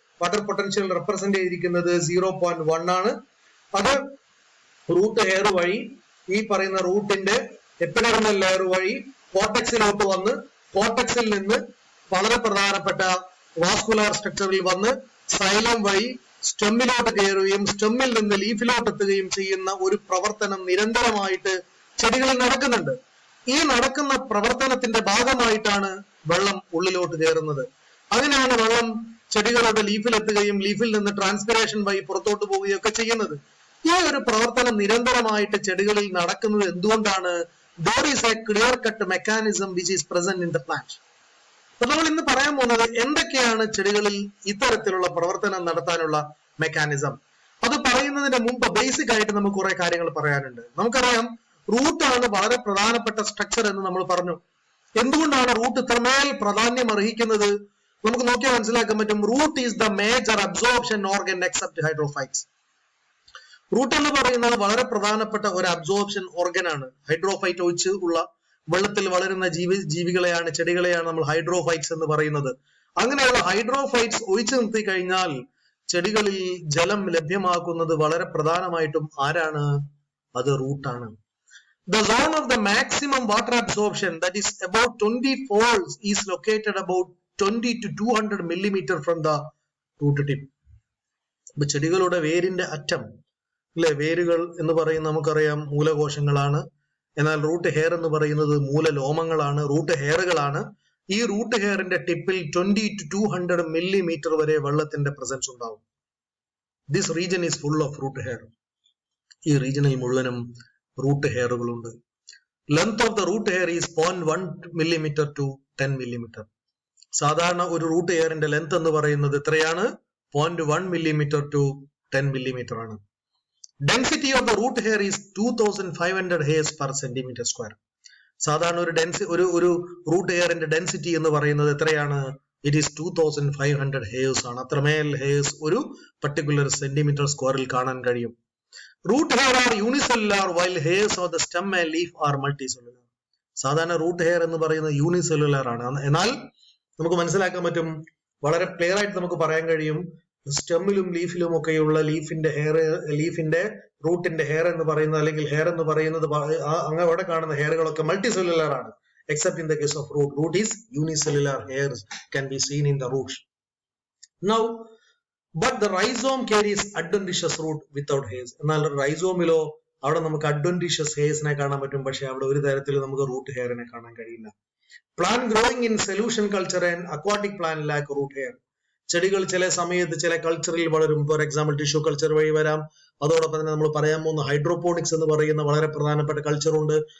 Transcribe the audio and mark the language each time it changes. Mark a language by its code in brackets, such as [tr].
[ml] Water potential represent ചെയ്തിരിക്കുന്നത് 0.1 ആണ്. അത് റൂട്ട് ഹെയർ വഴി, ഈ പറയുന്ന റൂട്ടിന്റെ എപ്പിഡെർമൽ ലെയർ വഴി കോർട്ടെക്സിലോട്ട് വന്ന്, കോർട്ടെക്സിൽ നിന്ന് വളരെ പ്രധാനപ്പെട്ട വാസ്കുലാർ സ്ട്രക്ചറിൽ വന്ന് സൈലം വഴി സ്റ്റെമ്മിലോട്ട് കയറുകയും സ്റ്റെമ്മിൽ നിന്ന് ലീഫിലോട്ട് എത്തുകയും ചെയ്യുന്ന ഒരു പ്രവർത്തനം നിരന്തരമായിട്ട് ചെടികളിൽ നടക്കുന്നുണ്ട്. ഈ നടക്കുന്ന പ്രവർത്തനത്തിന്റെ ഭാഗമായിട്ടാണ് വെള്ളം ഉള്ളിലോട്ട് കയറുന്നത്. അങ്ങനെയാണ് വെള്ളം ചെടികളുടെ ലീഫിലെത്തുകയും ലീഫിൽ നിന്ന് ട്രാൻസ്പിറേഷൻ വഴി പുറത്തോട്ട് പോവുകയും ഒക്കെ ചെയ്യുന്നത്. ഈ ഒരു പ്രവർത്തനം നിരന്തരമായിട്ട് ചെടികളിൽ നടക്കുന്നത് എന്തുകൊണ്ടാണ്? [en] there is a clear cut mechanism which is present in the plant. [ml] അപ്പൊ നമ്മൾ ഇന്ന് പറയാൻ പോകുന്നത് എന്തൊക്കെയാണ് ചെടികളിൽ ഇത്തരത്തിലുള്ള പ്രവർത്തനം നടത്താനുള്ള മെക്കാനിസം. അത് പറയുന്നതിന് മുമ്പ് ബേസിക് ആയിട്ട് നമുക്ക് കുറെ കാര്യങ്ങൾ പറയാനുണ്ട്. നമുക്കറിയാം റൂട്ടാണ് വളരെ പ്രധാനപ്പെട്ട സ്ട്രക്ചർ എന്ന് നമ്മൾ പറഞ്ഞു. എന്തുകൊണ്ടാണ് റൂട്ട് ഇത്രമേൽ പ്രാധാന്യം അർഹിക്കുന്നത്? നമുക്ക് നോക്കിയാൽ മനസ്സിലാക്കാൻ പറ്റും. [en] Root is the major absorption organ except hydrophytes. [ml] Root എന്ന് പറയുന്നത് വളരെ പ്രധാനപ്പെട്ട ഒരു അബ്സോർപ്ഷൻ ഓർഗൻ ആണ്. ഹൈഡ്രോഫൈറ്റ് ഒഴിച്ച് ഉള്ള വെള്ളത്തിൽ വളരുന്ന ജീവികളെയാണ്, ചെടികളെയാണ് നമ്മൾ ഹൈഡ്രോഫൈറ്റ്സ് എന്ന് പറയുന്നത്. അങ്ങനെയുള്ള ഹൈഡ്രോഫൈറ്റ്സ് ഒഴിച്ചു നിർത്തി കഴിഞ്ഞാൽ ചെടികളിൽ ജലം ലഭ്യമാക്കുന്നത് വളരെ പ്രധാനമായിട്ടും ആരാണ്? അത് റൂട്ടാണ്. [en] The zone of the maximum water absorption, that is about 20 folds, is located about 20 to 200 millimeter from the root tip. [ml] ഇപ്പൊ ചെടികളുടെ വേരിന്റെ അറ്റം അല്ലെ, വേരുകൾ എന്ന് പറയുന്നത് നമുക്കറിയാം മൂലകോശങ്ങളാണ്. എന്നാൽ റൂട്ട് ഹെയർ എന്ന് പറയുന്നത് മൂലലോമങ്ങളാണ്, റൂട്ട് ഹെയറുകളാണ്. ഈ റൂട്ട് ഹെയറിന്റെ ടിപ്പിൽ 20 to 200 millimeter വരെ വെള്ളത്തിന്റെ പ്രസൻസ് ഉണ്ടാവും. [en] This region is full of root hair. [ml] ഈ റീജനിൽ മുഴുവനും root ഹെയറുകളുണ്ട്. [en] Length of the root hair is 0.1 millimeter to 10 millimeter. [ml] സാധാരണ ഒരു റൂട്ട് ഹെയറിന്റെ ലെങ്ത് എന്ന് പറയുന്നത് എത്രയാണ്? 0.1 millimeter to 10 millimeter ആണ്. [en] Density of the root hair is 2500 hairs per centimeter square. [ml] സാധാരണ ഒരു റൂട്ട് ഹെയറിന്റെ ഡെൻസിറ്റി എന്ന് പറയുന്നത് എത്രയാണ്? [en] it is [ml] 2500 hairs ആണ്. അത്രമേൽ ഹെയർസ് ഒരു പർട്ടിക്കുലർ സെന്റിമീറ്റർ സ്ക്വയറിൽ കാണാൻ കഴിയും. [en] Root hair are unicellular while hairs of the stem and leaf are multicellular. [ml] സാധാരണ റൂട്ട് ഹെയർ എന്ന് പറയുന്നത് യൂണിസെല്ലുലാർ ആണ്. എന്നാൽ നമുക്ക് മനസ്സിലാക്കാൻ പറ്റും, വളരെ ക്ലിയർ ആയിട്ട് നമുക്ക് പറയാൻ കഴിയും, സ്റ്റെമ്മിലും ലീഫിലും ഒക്കെയുള്ള ലീഫിന്റെ റൂട്ടിന്റെ ഹെയർ എന്ന് പറയുന്നത്, അല്ലെങ്കിൽ ഹെയർ എന്ന് പറയുന്നത് അങ്ങനെ അവിടെ കാണുന്ന ഹെയറുകളൊക്കെ മൾട്ടിസെല്ലുലാർ ആണ്. [en] Except in the case of root. Root is unicellular. Hairs can be seen in the roots. Now but the rhizome carries adventitious root without hairs. [ml] എന്നാൽ റൈസോമിലോ അവിടെ നമുക്ക് അഡ്വന്റീഷ്യസ് ഹെയർസിനെ കാണാൻ പറ്റും, പക്ഷെ അവിടെ ഒരു തരത്തിൽ നമുക്ക് റൂട്ട് ഹെയറിനെ കാണാൻ കഴിയില്ല. [en] Plant growing in solution culture and aquatic plant lack root hair. [ml] ചെടികൾ ചില സമയത്ത് ചില കൾച്ചറിൽ വളരും. ഫോർ എക്സാമ്പിൾ ടിഷ്യൂ കൾച്ചർ വഴി വരാം. അതോടൊപ്പം തന്നെ നമ്മൾ പറയാൻ പോകുന്ന ഹൈഡ്രോപോണിക്സ് എന്ന് പറയുന്ന വളരെ പ്രധാനപ്പെട്ട കൾച്ചർ ഉണ്ട്.